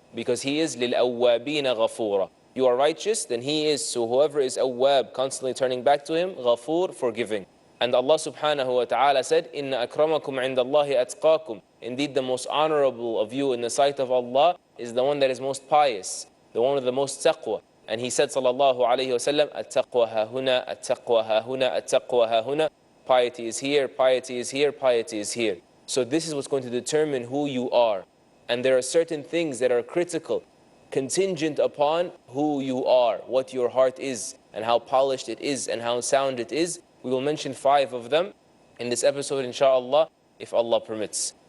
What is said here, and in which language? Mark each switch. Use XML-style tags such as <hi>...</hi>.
<en>Because He is</en> <ar>لِلْأَوَّابِينَ غَفُورًا.</ar> <en>You are righteous, then He is. So whoever is awwab, constantly turning back to Him, غَفُور, forgiving. And Allah subhanahu wa ta'ala said,</en> <ar>إِنَّ أَكْرَمَكُمْ عِنْدَ اللَّهِ أَتْقَاكُمْ.</ar> <en>Indeed, the most honorable of you in the sight of Allah is the one that is most pious, the one with the most taqwa. And He said, sallallahu alayhi wa sallam,</en> <ar>التَّقْوَى هَا هُنَا التَّقْوَى هَا هُنَا التَّقْوَى هَا هُنَا.</ar> <en>Piety is here, piety is here, piety is here. So this is what's going to determine who you are. And there are certain things that are critical, contingent upon who you are, what your heart is, and how polished it is, and how sound it is. We will mention 5 of them in this episode, inshallah, if Allah permits.</en>